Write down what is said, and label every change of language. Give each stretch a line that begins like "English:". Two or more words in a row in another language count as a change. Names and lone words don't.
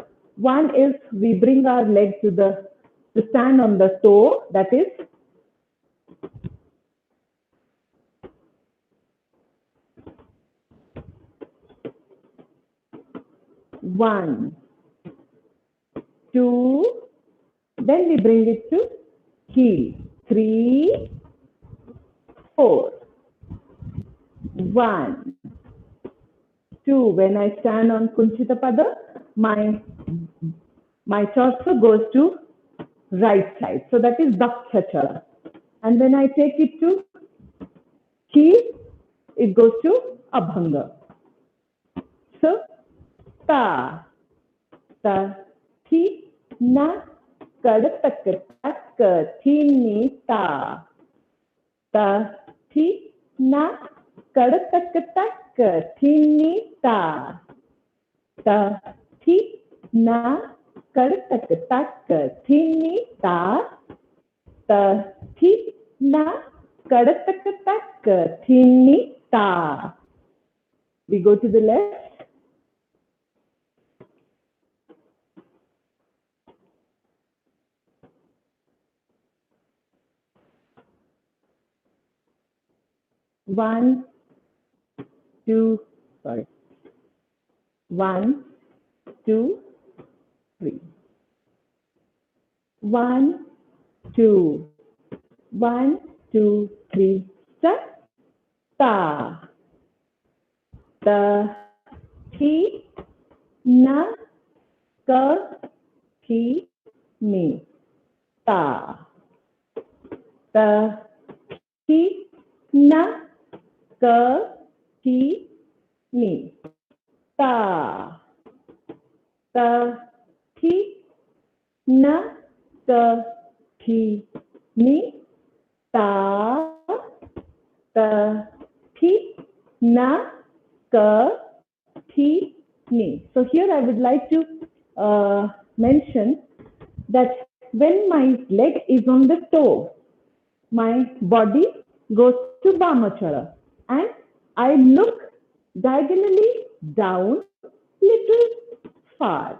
English: One is we bring our leg to stand on the toe, that is 1, 2, then we bring it to heel, 3, 4, 1, 2. When I stand on Kunchita Pada, my torso goes to right side. So that is Daksha Chala. And when I take it to heel, it goes to Abhanga. So, ta, ta, thi, na, kadatak, tak, thini, ta, ta, thi, na, kadatak, tak, thini, ta, ta, thi, na, kadatak, tak, thini, ta, ta, thi, na, kadatak, tak, thini, ta. We go to the left. One, two, 1, 2, 3. 1, 2, 1, 2, 3. Start. Ta, ta, thi, na, ka, thi, ni. Ta. Ta, thi, na, ka, thi, ni. Ta. Ta, thi, na, ka, thi, ni. Ta, ta, thi, na, ka, thi, ni. So here I would like to mention that when my leg is on the toe, my body goes to Bamachara and I look diagonally down little far.